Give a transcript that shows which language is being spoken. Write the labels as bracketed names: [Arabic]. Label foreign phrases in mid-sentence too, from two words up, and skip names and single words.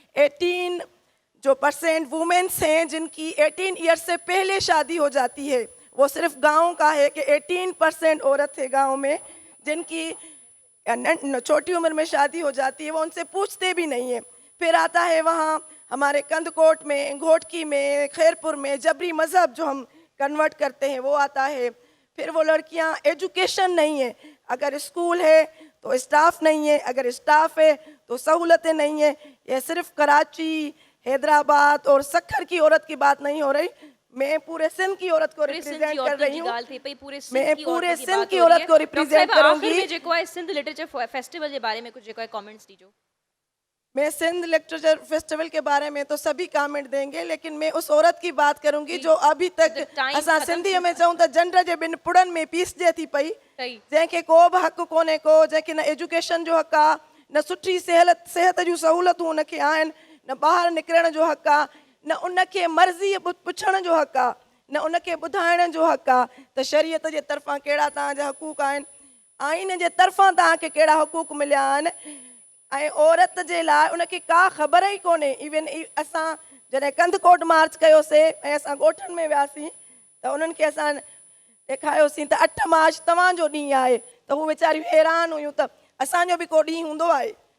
[Urdu] 18% ویمنز ہیں جن کی 18 ایئر سے پہلے شادی ہو جاتی ہے وہ صرف گاؤں کا ہے کہ 18% عورت ہے گاؤں میں جن کی چھوٹی عمر میں شادی ہو جاتی ہے وہ ان سے پوچھتے بھی نہیں ہے پھر آتا ہے وہاں ہمارے کندکوٹ میں گھوٹکی میں خیرپور میں جبری مذہب جو ہم کنورٹ کرتے ہیں وہ آتا ہے پھر وہ لڑکیاں ایجوکیشن نہیں ہے اگر اسکول ہے تو اسٹاف نہیں ہے اگر اسٹاف ہے تو سہولتیں نہیں ہے یہ صرف کراچی حیدرآباد اور سکھر کی عورت کی بات نہیں ہو رہی میں پورے سندھ کی عورت کو ریپریزنٹ کر رہی ہوں میں پورے سندھ کی عورت کو ریپریزنٹ کروں گی [Sindhi] जेको आहे सिंध [English] literature festival [Sindhi] जे बारे में कुछ जेको है कमेंट्स दीजो [Urdu] میں سندھ [English] literature festival [Urdu] کے بارے میں تو سبھی کمنٹ دیں گے لیکن میں اس عورت کی بات کروں گی جو ابھی تک [Sindhi] असां सिंधीअ में चऊं त जंड जे ॿिनि पुड़नि में पीसजे थी पई जंहिंखे को बि हक़ कोन्हे को जंहिंखे न एजुकेशन जो हक़ आहे न सुठी सिहत जूं सहूलतूं उनखे आहिनि न ॿाहिरि निकिरण जो हक़ आहे न उनखे मर्ज़ी पुछण जो हक़ आहे न उनखे ॿुधाइण जो हक़ आहे त शरीयत जे तरफ़ां कहिड़ा तव्हांजा हक़ूक़ आहिनि आइन जे तरफ़ां तव्हांखे कहिड़ा हक़ूक़ मिलिया आहिनि ऐं औरत जे लाइ उनखे का ख़बर ई कोन्हे इवन असां जॾहिं कंदकोट मार्च कयोसीं ऐं असां ॻोठनि में वियासीं त उन्हनि खे असां ॾेखारियोसीं त 8 मार्च तव्हांजो ॾींहुं आहे त हू वीचारियूं हैरान हुयूं त असांजो बि को ॾींहुं हूंदो आहे